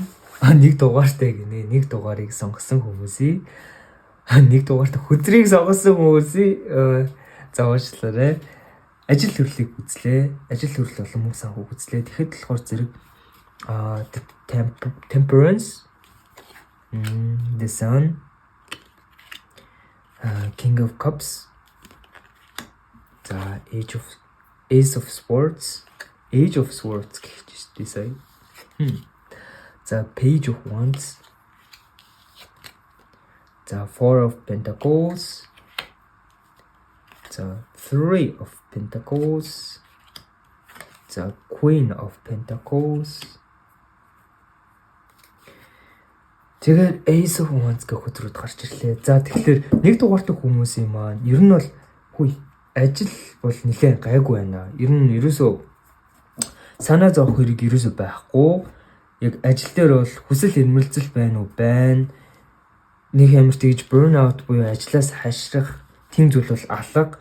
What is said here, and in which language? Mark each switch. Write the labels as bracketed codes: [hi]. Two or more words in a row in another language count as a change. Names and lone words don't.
[mn] нэг дугаартай гинэ нэг дугаарыг сонгосон хүмүүсийн нэг дугаартай хүзрийг сонгосон хүмүүсийн за уучлаарай. Ажил төрлийг үзлээ. Ажил төрөл болон мөнгө санхүүг үзлээ. Тэгэхэд болохоор зэрэг Temperance, The Sun, King of Cups, за Ace of Swords гэх чинь сая. За Page of Wands, за Four of Pentacles, за Three of Pentacles, за Queen of Pentacles. Тэгээд Ace of Wands гэх хөдрүүд гарч ирлээ. За тэгэхээр нэг дугаартай хүмүүсийн маань ер нь бол ажил бол нэлээд гайгүй байна. Ер нь ерөөсөө санаа зовох хэрэг ерөөсөө байхгүй. Яг ажил дээр бол хүсэл эрмэлзэл байна уу? Байна. Нэг ямар тэгж burnout буюу ажлаас хашрах тийм зүйл бол алга.